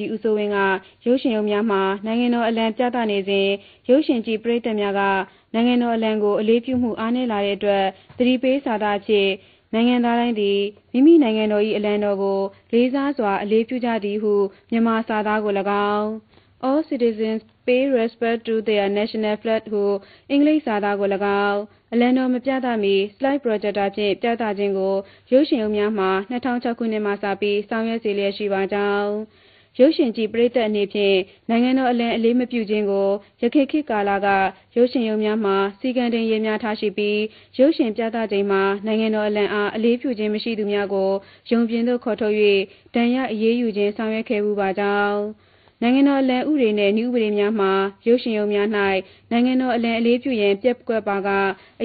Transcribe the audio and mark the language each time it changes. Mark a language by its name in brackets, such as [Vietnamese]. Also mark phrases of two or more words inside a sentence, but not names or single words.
[Burmese] ကြီးဦးစိုးဝင်းကရုပ်ရှင်ရုံများမှာနိုင်ငံတော်အလံပြသနေစဉ်ရုပ်ရှင်ကြည့်ပရိသတ်များကနိုင်ငံတော်အလံကိုအလေးပြုမှု အားနည်းလာတဲ့အတွက်သတိပေးစာသားဖြင့်နိုင်ငံသားတိုင်းသည်မိမိနိုင်ငံတော်၏အလံတော်ကိုလေးစားစွာအလေးပြုကြသည်ဟုမြန်မာစာသားကို၎င်း [English] All citizens pay respect to their national flag [Burmese] ဟုအင်္ဂလိပ်စာသားကို၎င်းအလံတော်မပြသမီ [English] slide projector [Burmese] ဖြင့်ပြသခြင်းကိုရုပ်ရှင်ရုံများမှာ2006ခုနှစ်မှစပြီးဆောင်ရွက်စေလျက်ရှိပါကြောင်းရုပ်ရှင်ကြည့်ပရိသတ်အနေဖြ င့်နိုင်ငံတော်အလံအလေးမပြုခြင်းကိုယခေတ်ခေတ်ကာလကရုပ်ရှင်ရုံများမှာစီကံတင်ရေးများထားရှိပြီးရုပ်ရှင်ပြသချိန်မှာနိုင်ငံတော်အလံအားအလေးပြုခြင်းမရှိသူများကိုရုံပြင်သို့ခေါ်ထုတ်၍ဒဏ်ရာအရေးယူခြင်းဆောင်ရွက်ခဲ့မှုပါကြောင်းနိုင်ငံတော်အလံဥပဒေနှင့်နည်းဥပဒေများမှာရုပ်ရှင်ရုံများ၌နိုင်ငံတော်အလံအလေးပြုရန်ပျက်ကွက်ပါကအ